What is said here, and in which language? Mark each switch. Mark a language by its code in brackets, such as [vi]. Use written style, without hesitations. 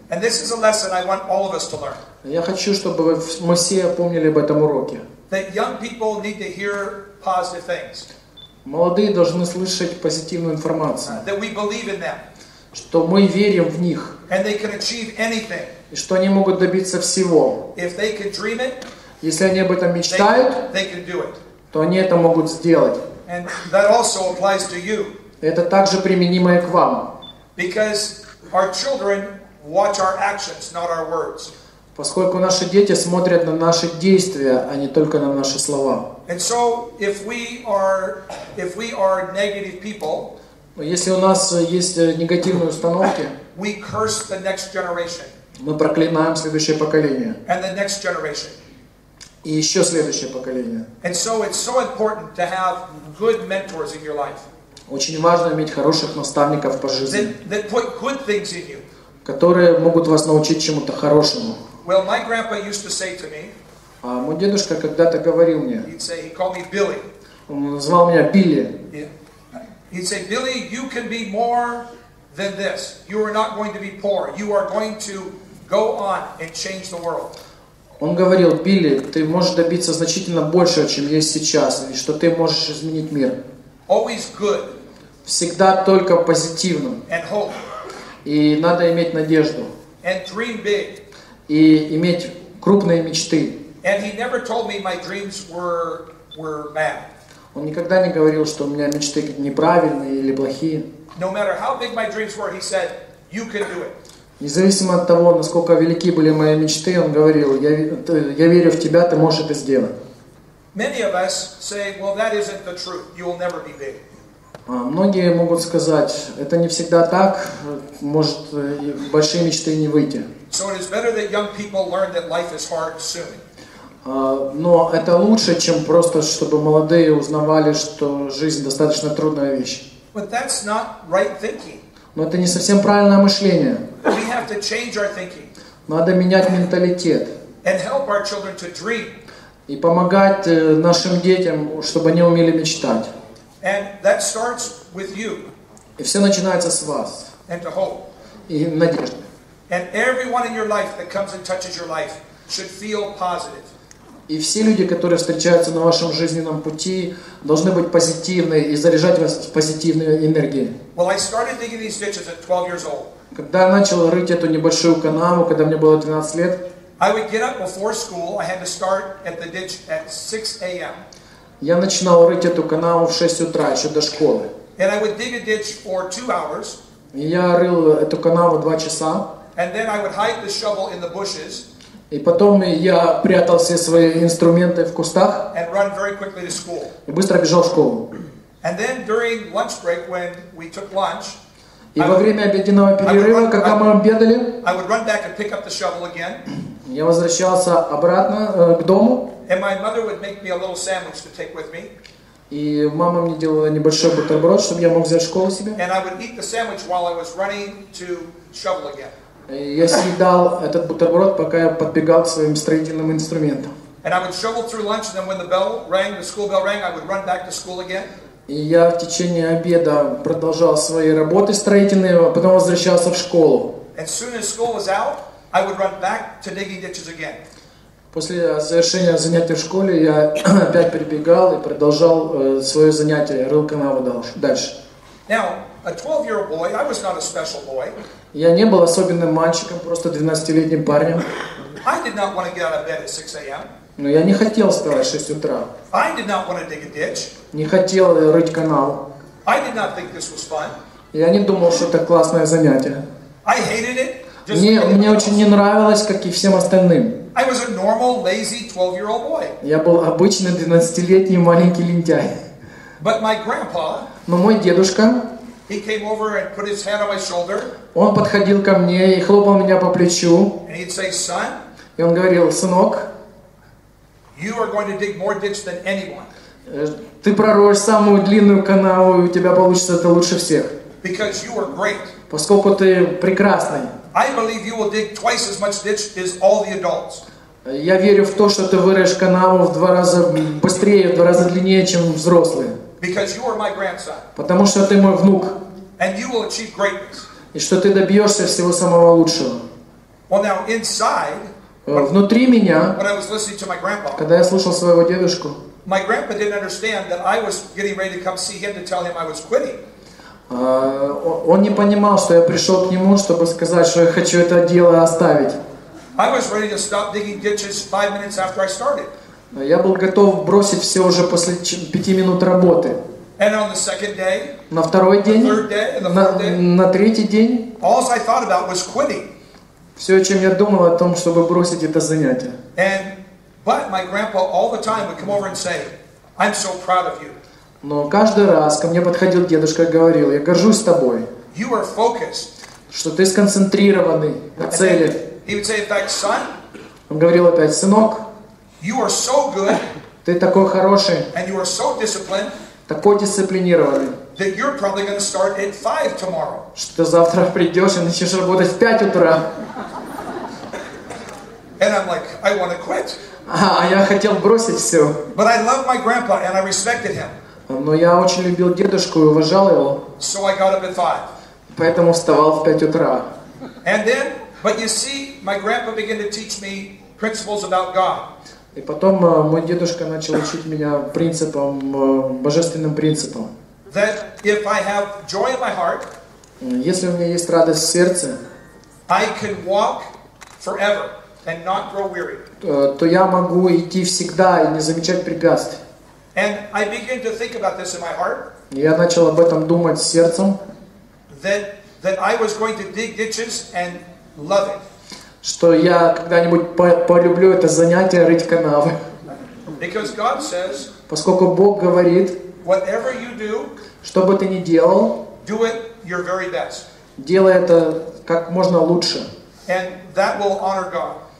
[en] And this is a lesson I want all of us to learn. [ru] Я хочу, чтобы мы все помнили об этом уроке. [en] That young people need to hear positive things. [ru] Молодые должны слышать позитивную информацию, [en] That we believe in them. [ru] что мы верим в них, [en] And they can achieve anything. [ru] и что они могут добиться всего. [en] If they can dream it, [ru] Если они об этом мечтают, [en] they can do it. [ru] то они это могут сделать. [en] And that also applies to you. [ru] Это также применимо и к вам. [en] Because our children watch our actions, not our words. [ru] Поскольку наши дети смотрят на наши действия, а не только на наши слова. [en] And so, if we are negative people, [ru] Если у нас есть негативные установки, [en] we curse the next generation [ru] мы проклинаем следующее поколение. [en] and the next generation. [ru] И еще следующее поколение. [en] And so, it's so important to have good mentors in your life [ru] Очень важно иметь хороших наставников по жизни, [en] that put good things in you. [ru] которые могут вас научить чему-то хорошему. [en] Well, my grandpa used to say to me, [ru] А мой дедушка когда-то говорил мне, [en] he called me Billy. [ru] он назвал меня Билли. [en] He'd say, Billy, you can be more than this. You are not going to be poor. You are going to go on and change the world. [ru] Он говорил: Билли, ты можешь добиться значительно большего, чем есть сейчас, и что ты можешь изменить мир. [en] Always good. [ru] Всегда только позитивным. [en] And hope. [ru] И надо иметь надежду. [en] And dream big. [ru] И иметь крупные мечты. [en] And he never told me my dreams were bad. [ru] Он никогда не говорил, что у меня мечты неправильные или плохие. [en] No matter how big my dreams were, he said, you can do it. [ru] Независимо от того, насколько велики были мои мечты, он говорил: я верю в тебя, ты можешь это сделать. [en] Many of us say, well, that isn't the truth. You will never be big. [ru] Многие могут сказать: это не всегда так, может большие мечты не выйти. [en] So it is better that young people learn that life is hard soon. [ru] Но это лучше, чем просто, чтобы молодые узнавали, что жизнь достаточно трудная вещь. [en] But that's not right thinking. [ru] Но это не совсем правильное мышление. [en] We have to change our thinking. [ru] Надо менять менталитет. [en] And help our children to dream. [ru] И помогать нашим детям, чтобы они умели мечтать. [en] And that starts with you. [ru] И все начинается с вас. [en] And to hope. [ru] И надежды. [en] And everyone in your life that comes and touches your life should feel positive. [ru] И все люди, которые встречаются на вашем жизненном пути, должны быть позитивны и заряжать вас позитивной энергией. [en] Well, I started digging these ditches at 12 years old. [ru] Когда я начал рыть эту небольшую канаву, когда мне было 12 лет, [en] I would get up before school. I had to start at the ditch at 6 a.m. [ru] я начинал рыть эту канаву в 6 утра, еще до школы. [en] And I would dig a ditch for 2 hours. [ru] И я рыл эту канаву 2 часа. [en] And then I would hide the shovel in the bushes. [ru] И потом я прятал все свои инструменты в кустах [en] And run very quickly to school. [ru] и быстро бежал в школу. [en] And then during lunch break, when we took lunch, [ru] И во время обеденного перерыва, когда мы обедали, [en] I would run back and pick up the shovel again. [ru] я возвращался обратно к дому. [en] And my mother would make me a little sandwich to take with me. [ru] И мама мне делала небольшой бутерброд, чтобы я мог взять в школу себе. [en] And I would eat the sandwich while I was running to shovel again. [ru] Я съедал этот бутерброд, пока я подбегал к своим строительным инструментам. [en] And I would shovel through lunch, and then when the bell rang, the school bell rang, I would run back to school again. [ru] И я в течение обеда продолжал свои работы строительные, а потом возвращался в школу. [en] As soon as school was out, I would run back to digging ditches again. [ru] После завершения занятий в школе я опять прибегал и продолжал свое занятие, рыл канаву дальше. [en] Now, a 12-year-old boy, I was not a special boy. [ru] Я не был особенным мальчиком, просто 12-летним парнем. [en] I did not want to get out of bed at 6 a.m. [ru] Но я не хотел вставать в 6 утра. [en] I did not want to dig a ditch. [ru] Не хотел рыть канал. [en] I did not think this was fun. [ru] Я не думал, что это классное занятие. [en] I hated it. Just like [ru] Мне [en] everyone [ru] очень [en] else. [ru] не нравилось, как и всем остальным. [en] I was a normal, lazy 12-year-old boy. [ru] Я был обычный 12-летний маленький лентяй. [en] But my grandpa, [ru] Но мой дедушка, [en] he came over and put his hand on my shoulder, [ru] он подходил ко мне и хлопал меня по плечу. [en] and he'd say, son, [ru] И он говорил: сынок, [en] you are going to dig more ditch than anyone. [ru] Ты пророешь самую длинную канаву, и у тебя получится это лучше всех. [en] Because you are great. [ru] Поскольку ты прекрасный. [en] I believe you will dig twice as much ditch as all the adults. [ru] Я верю в то, что ты вырежешь канаву в 2 раза быстрее, в 2 раза длиннее, чем взрослые. [en] Because you are my grandson. [ru] Потому что ты мой внук. [en] And you will achieve greatness. [ru] И что ты добьешься всего самого лучшего. [en] Well, now, inside, [ru] Внутри меня, [en] when I was listening to my grandpa, [ru] когда я слушал своего дедушку, [en] my grandpa didn't understand that I was getting ready to come see him to tell him I was quitting. [ru] он не понимал, что я пришел к нему, чтобы сказать, что я хочу это дело оставить. [en] I was ready to stop digging ditches 5 minutes after I started. [ru] Я был готов бросить все уже после 5 минут работы. [en] And on the second day, [ru] На второй день, [en] third day, and the fourth day, [ru] на третий день, [en] all I thought about was quitting. [ru] все, о чем я думал, о том, чтобы бросить это занятие. [en] But my grandpa all the time would come over and say, I'm so proud of you. [ru] Но каждый раз ко мне подходил дедушка и говорил: я горжусь тобой, [en] You are focused. [ru] что ты сконцентрированный на цели. [en] He would say, in fact, son, [ru] Он говорил опять: сынок, [en] you are so good [ru] ты такой хороший, [en] and you are so disciplined [ru] такой дисциплинированный, [en] that you're probably going to start at 5 tomorrow. [ru] что завтра придешь и начнешь работать в 5 утра. [en] And I'm like, I want to quit. [ru] А я хотел бросить все. [en] But I love my grandpa and I respected him. [ru] Но я очень любил дедушку и уважал его, [en] So I got up at 5. [ru] поэтому вставал в 5 утра. [en] And then, but you see, my grandpa began to teach me principles about God. [ru] И потом мой дедушка начал учить меня принципам, божественным принципам. [en] That if I have joy in my heart, [ru] Если у меня есть радость в сердце, [en] I can walk forever and not grow weary. [ru] то я могу идти всегда и не замечать препятствий. [en] And I began to think about this in my heart. [ru] Я начал об этом думать сердцем, [en] That I was going to dig ditches and love it. [ru] что я когда-нибудь полюблю это занятие рыть канавы. [en] Because God says, [ru] Поскольку Бог говорит, [en] whatever you do, [ru] что бы ты ни делал, [en] do it your very best. [ru] делай это как можно лучше. [en] And that will honor God.